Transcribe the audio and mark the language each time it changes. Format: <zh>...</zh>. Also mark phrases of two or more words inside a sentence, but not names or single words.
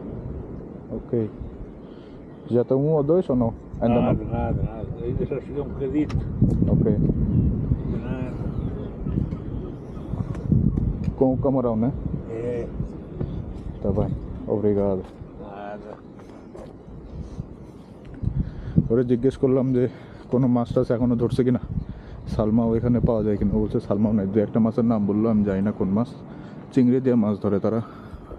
<pt>Ok. Já tem um ou dois ou não? Ainda Nada, não? nada, nada. Ainda só cheguei um bocadito. Ok. Nada. Com o camarão, né? É, Tá bem. Obrigado. nada.</pt> <bn>ওরা জিজ্ঞেস করলাম যে কোনো মাছ টাছ এখনো ধরছে কিনা, সালমাও এখানে পাওয়া যায় কিনা। বলছে সালমাও নাই, দু একটা মাছের নাম বললো, আমি জানি না কোন মাছ। চিংড়ি দিয়ে মাছ ধরে তারা।</bn>